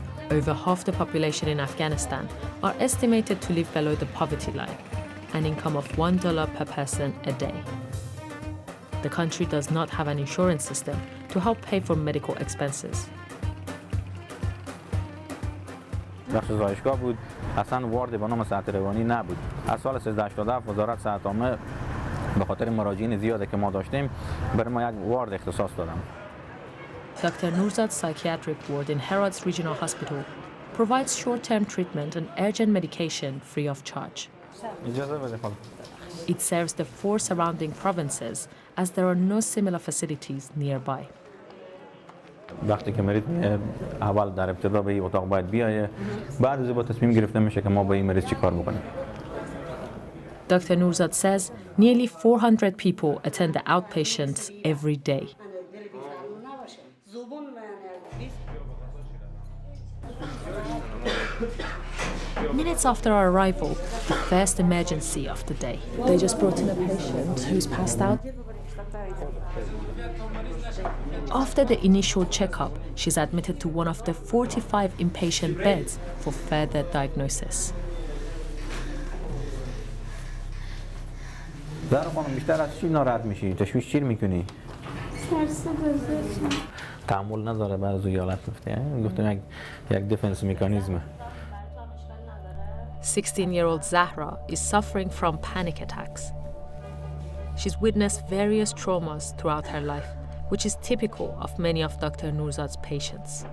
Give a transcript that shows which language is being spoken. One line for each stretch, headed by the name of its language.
English: Over half the population in Afghanistan are estimated to live below the poverty line, an income of $1 per person a day. The country does not have an insurance system to help pay for medical expenses.
Persian: بخش زایشگاه بود، اصلا وارد به نام صحت روانی نبود. از سال 1387 وزارت صحت عامه به خاطر مراجعین زیاده که ما داشتیم برای ما یک وارد اختصاص دادن.
English: Dr. Nurzad's psychiatric ward in Herat's regional hospital provides short-term treatment and urgent medication free of charge. It serves the 4 surrounding provinces as there are no similar facilities nearby.
Persian: وقتی که مریض اول در ابتدا به این اتاق باید بیایه بعد از با تصمیم گرفته میشه که ما با این مریض چی کار بکنیم.
English: Dr. Nurzad says nearly 400 people attend the outpatients every day. Minutes after our arrival, the first emergency of the day. They just brought in a patient who's passed out. After the initial checkup, she's admitted to one of the 45 inpatient beds for further diagnosis.
Persian: زهرا خانم بیشتر از چی ناراحت میشی؟ تشویش چی میکنی؟ تحمل نداره بعد از حالت گفته. گفتم یک دیفنس مکانیزمه.
English: 16-year-old Zahra is suffering from panic attacks. She's witnessed various traumas throughout her life, which is typical of many of Dr. Nurzad's patients.